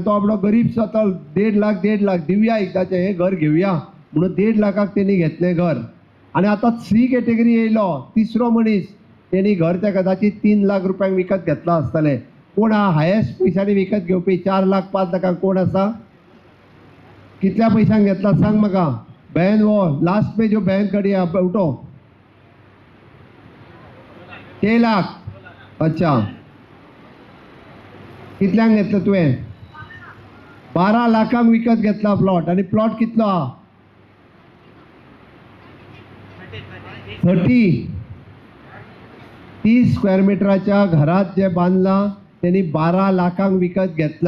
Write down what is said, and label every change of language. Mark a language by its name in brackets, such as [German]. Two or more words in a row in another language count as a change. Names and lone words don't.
[Konkani] तो आपलो गरीब तो 1.5 लाख दिवया एकदाचें हें घर घेवया म्हणून 1.5 लाखाक तेणी घेतलें घर. आनी आतां 3 कॅटेगरी येयलो, तिसरो मनीस तेणी घर ते कदाचित 3 लाख रुपयांक विकत घेतलो आसतलें. कोण हायेस्ट पयशांनी विकत घेवपी 4 लाख 5 लाखांक कोण आसा? कितल्या पयशांक घेतला सांग म्हाका. [Hindi] बहन वो लास्ट में जो बहन खड़ी है उठो. 6 लाख. अच्छा, [Konkani] कितल्यांक घेतलं तुवें? 12 लाखांक विकत घेतला प्लॉट. आणि प्लॉट कितलो हा? 30 स्क्वेअर मिटराच्या घरात जे बांधला त्यांनी 12 लाखांक विकत घेतला.